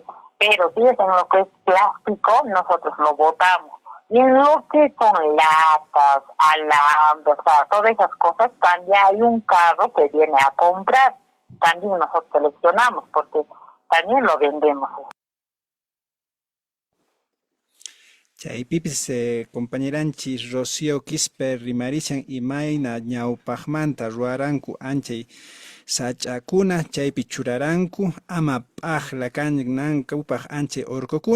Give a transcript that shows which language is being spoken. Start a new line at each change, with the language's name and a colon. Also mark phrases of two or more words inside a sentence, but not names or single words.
Spanish: Pero si es en lo que es plástico, nosotros lo botamos. Y en lo que son latas, alambres, o sea, todas esas cosas, también hay un carro que viene a comprar. También nosotros seleccionamos, porque también lo vendemos.
Quechua: Chaypipis compañeranchis Rocío Quisper rimarichan imayna ñawpaqmanta ruwaranku anchay sach'akuna chaypi churaranku ama p'aqla kannankupaq anchay urqukuna.